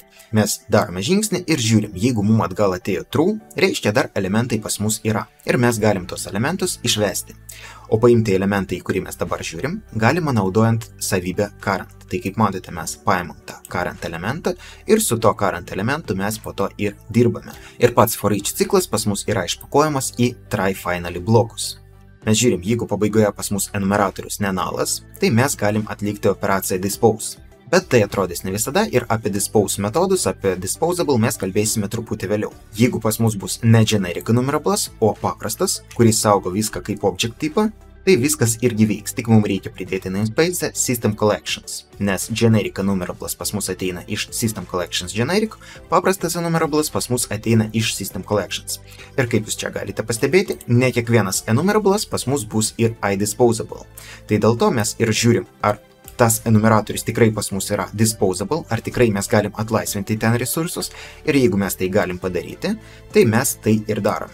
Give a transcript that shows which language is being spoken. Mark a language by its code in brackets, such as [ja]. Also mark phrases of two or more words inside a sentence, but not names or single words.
[lt] Mes darome žingsnį ir žiūrim, jeigu mums atgal atėjo true, reiškia dar elementai pas mus yra. Ir mes galim tos elementus išvesti. O paimti elementą, į kurį mes dabar žiūrim, galima naudojant savybę current. Tai kaip matote, mes paimam tą current elementą ir su to current elementu mes po to ir dirbame. Ir pats for each ciklas pas mus yra išpakuojamas į [en] try finally [lt] blokus. Mes žiūrim, jeigu pabaigoje pas mus enumeratorius nenalas, tai mes galim atlikti operaciją dispose. Bet tai atrodys ne visada ir apie dispose metodus, apie disposable mes kalbėsime truputį vėliau. Jeigu pas mus bus ne [en] generic enumerable, [lt] o paprastas, kuris saugo viską kaip object tipą, tai viskas irgi veiks, tik mums reikia pridėti [en] namespace system collections, [lt] nes [en] generic enumerable [lt] pas mus ateina iš [en] system collections generic, [lt] paprastas enumerable pas mus ateina iš [en] system collections. [lt] Ir kaip jūs čia galite pastebėti, ne kiekvienas enumerable pas mus bus ir iDisposable. Tai dėl to mes ir žiūrim, ar tas enumeratorius tikrai pas mus yra disposable, ar tikrai mes galim atlaisvinti ten resursus, ir jeigu mes tai galim padaryti, tai mes tai ir darome.